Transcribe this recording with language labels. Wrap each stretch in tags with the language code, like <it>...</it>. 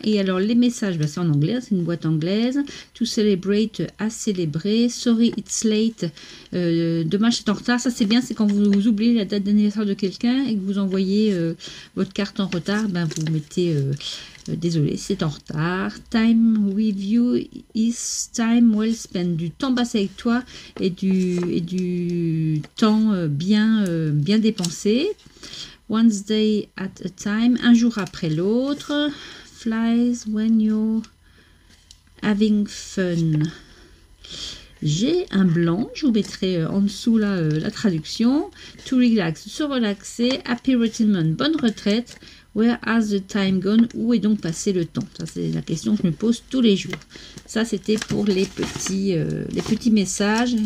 <fr>Et alors, les messages, c'est en anglais, c'est une boîte anglaise.</fr> <en>To celebrate,</en> <fr>à célébrer.</fr> <en>Sorry, it's late.</en> <fr>Dommage, c'est en retard. Ça, c'est bien, c'est quand vous oubliez la date d'anniversaire de quelqu'un et que vous envoyez votre carte en retard, ben, vous mettez... désolé, c'est en retard.</fr> <en>Time with you is time well spent.</en> <fr>Du temps passé avec toi et du temps bien dépensé.</fr> <en>One day at a time.</en> <fr>Un jour après l'autre.</fr> <en>Flies when you're having fun.</en> <fr>J'ai un blanc, je vous mettrai en dessous là la traduction.</fr> <en>To relax,</en> <fr>se relaxer.</fr> <en>Happy retirement,</en> <fr>bonne retraite.</fr> <en>Where has the time gone?</en> <fr>Où est donc passé le temps? Ça, c'est la question que je me pose tous les jours. Ça, c'était pour les petits messages.</fr>